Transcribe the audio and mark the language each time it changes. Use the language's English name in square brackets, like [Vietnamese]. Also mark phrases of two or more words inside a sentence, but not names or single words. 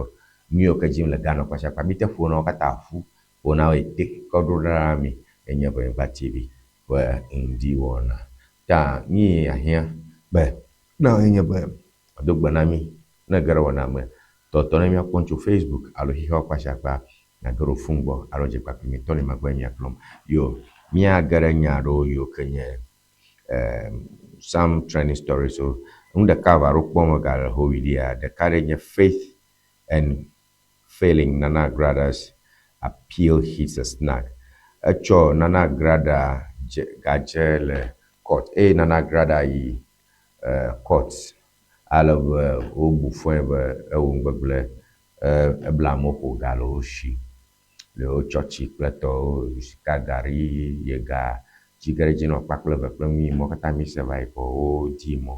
[Ewe] Nu yiwo ke dzim le Ghana kpasiakpa mi te ƒona wo katã ƒu, ƒona wo ete kɔ ɖo ɖa mi enye Ewenyigba TV ƒe Ŋdi Wɔna. Ta mi ahia be na enye be do gbe na mi ne ge ɖe wɔna me tɔtɔ ne miakpɔ tso Facebook alo xixewo kpasiakpa na ge ɖo fun gbɔ alo dze kpakple mi Tony Magbɔe miakplɔm. Yo, miage ɖe nya ɖewo yiwo ke nye [English] some trending stories. [Ewe] So nu ɖeka va ɖo kpɔ me gale howi ɖia, ɖeka ɖe nye [English] Faith and Failing Nana Grada's appeal hits a snag. [Ewe] Etsɔ Nana Grada gadze le court. Nana Grada yi court ale be wo bu fɔe be ewo ŋgbegble ebla amewo gale wo si le wo tsɔtsi kple tɔwo sika gari yega tsi ge ɖe dzi nɔ kpakple eve kple nu yi mɔ katã mi se va yi ko wo di mɔ.